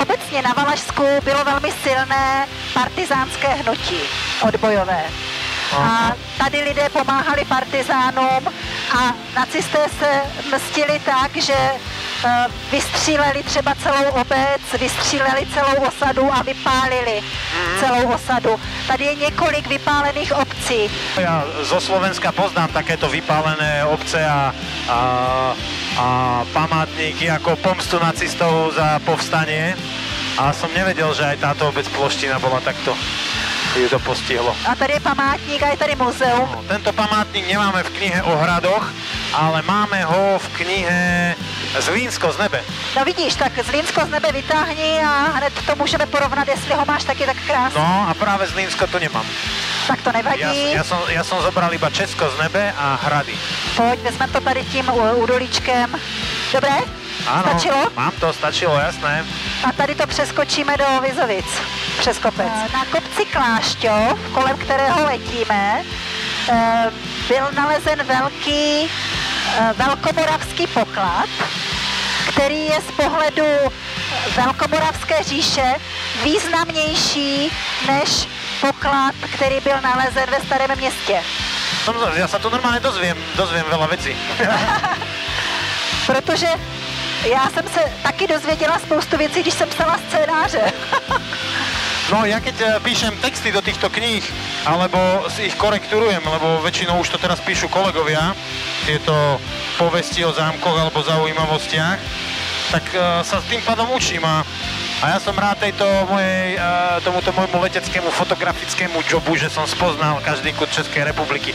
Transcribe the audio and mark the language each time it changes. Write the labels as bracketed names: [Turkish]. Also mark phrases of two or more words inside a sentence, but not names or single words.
[Czech] Obecně na Valašsku bylo velmi silné partizánské hnutí odbojové. A tady lidé pomáhali partizánům a nacisté se mstili tak, že vystříleli třeba celou obec, vystříleli celou osadu a vypálili celou osadu. Tady je několik vypálených obcí. [Slovak] Ja zo Slovenska poznám takéto vypálené obce a památníky ako pomstu nacistov za povstanie. A som nevedel, že aj táto obec Ploština bola takto, ju to postihlo. [Czech] A tady je památník a je tady muzeum. [Slovak] No, tento památník nemáme v knihe o hradoch, ale máme ho v knihe Zlínsko z nebe. [Czech] No vidíš, tak Zlínsko z nebe vytáhni a hned to můžeme porovnat, jestli ho máš taky tak krásně. [Slovak] No a práve Zlínsko to nemám. [Czech] Tak to nevadí. [Slovak] Ja som zobral iba Česko z nebe a hrady. [Czech] Pojď, vezmeme to tady tím údolíčkem. [Slovak] Dobré? Áno, stačilo? Mám to, stačilo, jasné. [Czech] A tady to přeskočíme do Vizovic, přes kopec. Na kopci Klášťov, kolem kterého letíme, byl nalezen velkomoravský poklad, který je z pohledu Velkomoravské říše významnější než poklad, který byl nalezen ve Starém Městě. [Slovak] Ja sa tu normálne dozviem veľa vecí. [Czech] Protože já jsem se taky dozvěděla spoustu věcí, když jsem psala scénáře. [Slovak] No ja keď píšem texty do týchto kníh, alebo si ich korekturujem, lebo väčšinou už to teraz píšu kolegovia, tieto povesti o zámkoch alebo zaujímavostiach, tak sa tým pádom učím a ja som rád tomuto môjmu leteckému fotografickému jobu, že som spoznal každý kút Českej republiky.